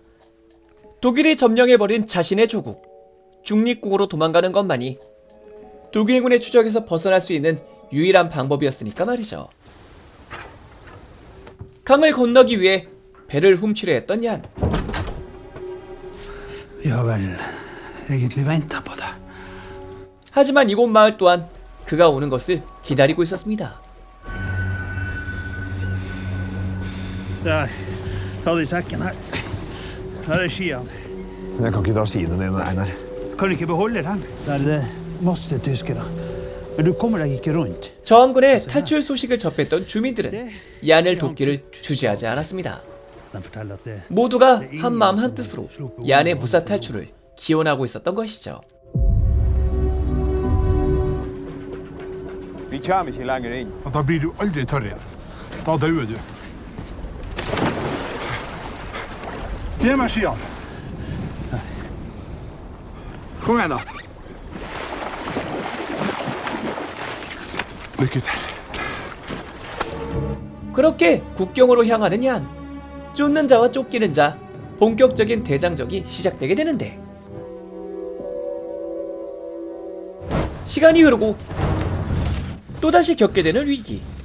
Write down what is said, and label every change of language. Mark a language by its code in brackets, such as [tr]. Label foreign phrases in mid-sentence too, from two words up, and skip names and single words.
[ko] 독일이 점령해버린 자신의 조국, 중립국으로 도망가는 것만이 독일군의 추적에서 벗어날 수 있는 유일한 방법이었으니까 말이죠. 강을 건너기 위해 배를 훔치려 했던 얀. 하지만 이곳 마을 또한 그가 오는 것을 기다리고 있었습니다. [no] Der, ta det i sekken her. Her er skiene. Jeg kan ikke dra skiene dine, Einar. Kan du ikke beholde dem? Der er det masse tyskere. Men du kommer deg ikke rundt. [ko] 저항군의 탈출 소식을 접했던 주민들은 얀을 돕기를 주저하지 않았습니다. [no] De forteller at det [ko] 모두가 한마음 한뜻으로 얀의 무사 탈출을 기원하고 있었던 것이죠. [no] Vi kommer ikke lenger inn. Da blir du aldri tørr igjen. Da dauer du. Gi meg skiene. Kom igjen, da. Lykke til. [ko] 그렇게 국경으로 향하는 얀. 쫓는 자와 쫓기는 자, 본격적인 대장정이 시작되게 되는데, 시간이 흐르고 또다시 겪게 되는 위기.